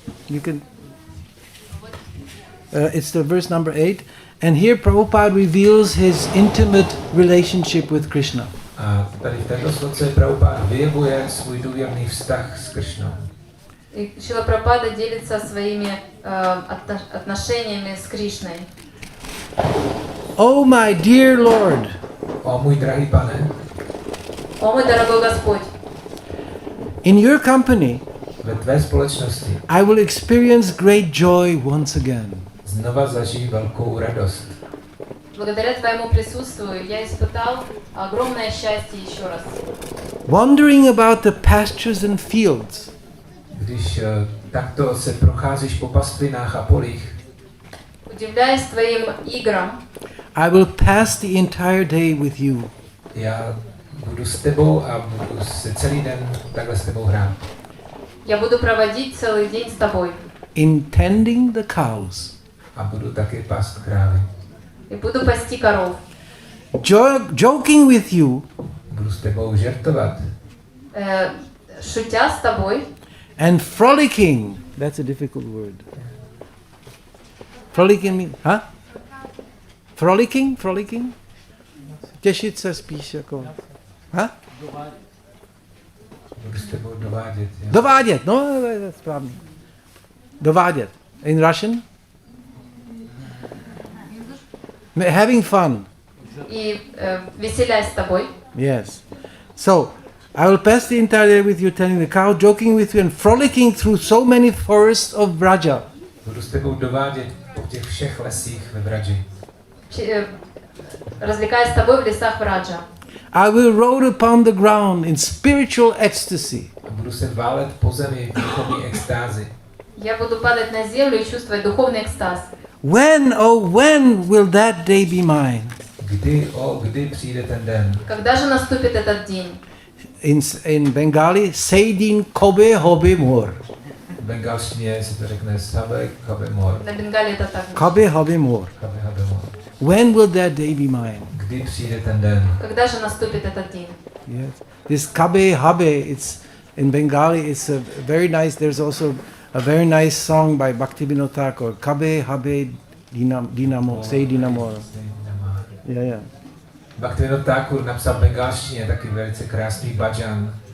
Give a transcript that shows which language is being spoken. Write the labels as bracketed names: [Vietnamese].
[English] you can, it's the verse number 8, and here Prabhupada reveals his intimate relationship with Krishna. [Czech] a tady v této sloce Prabhupada vyjevuje svůj důvěrný vztah s Kršnou. [Russian] И Шрила Прабхупада делится своими отношениями с Кришной. [English] Oh my dear Lord, [Czech] O můj drahý pane, [Russian] О мой дорогой Господь, [English] in your company [Czech] ve tvé společnosti [English] I will experience great joy once again. [Czech] znova zažij velkou radost. [Russian] благодаря Твоему присутствию я испытал огромное счастье еще раз. [English] Wandering about the pastures and fields, [Czech] Když takto se procházíš po pastvinách a polích, [Russian] Удивляясь Твоим играм, [English] I will pass the entire day with you. [Czech] já budu s tebou a budu se celý den takhle s tebou hrát. [Russian] я буду проводить целый день с Тобой. [English] In tending the cows, [Czech] A budu taky pást krávy. [Russian] И буду пасти коров. [English] joking with you, [Czech] Budu s tebou žertovat. [Russian] Шутя с Тобой [English] and frolicking. That's a difficult word. Frolicking means, huh? Frolicking? [Czech] Těšit se spíš jako, huh? Budu s tebou dovádět. Jo. Dovádět, no, to je správně. [English] Dovádět. In Russian? Having fun. [Russian] и веселясь с Тобой. [English] Yes. So, I will pass the entire day with you, tending the cow, joking with you, and frolicking through so many forests of Vraja. [Czech] Budu s tebou dovádět po těch všech lesích ve Vraji. [Russian] Развлекаясь с Тобой в лесах Враджа. [English] I will roll upon the ground in spiritual ecstasy. [Czech] A budu se válet po zemi v duchovní extázi. [Russian] Я буду падать на землю и чувствовать духовный экстаз. [English] When, oh, when will that day be mine? [Czech] Kdy přijde ten den? [Russian] Когда же наступит этот день? [English] In Bengali, [Bangla] Seidin Kobe Hobe Mor. [Czech] V bengalštině se to řekne [Bangla] Sabe Kabe Mor. [Russian] На Бенгале это так. [Bangla] Kobe Hobe Mor. Kabe Habe Mor. [English] When will that day be mine? [Czech] Kdy přijde ten den? [Russian] Когда же наступит этот день? [English] Yes. This Kabe Habe, it's in Bengali, it's a very nice, there's also a very nice song by Bhaktivinoda Thakur. [Bangla] Kabe Habe Dinamo, Say Dinamo. Yeah. [Czech] Bhaktivinoda Thakur napsal v bengalštině taky velice krásný bhajan.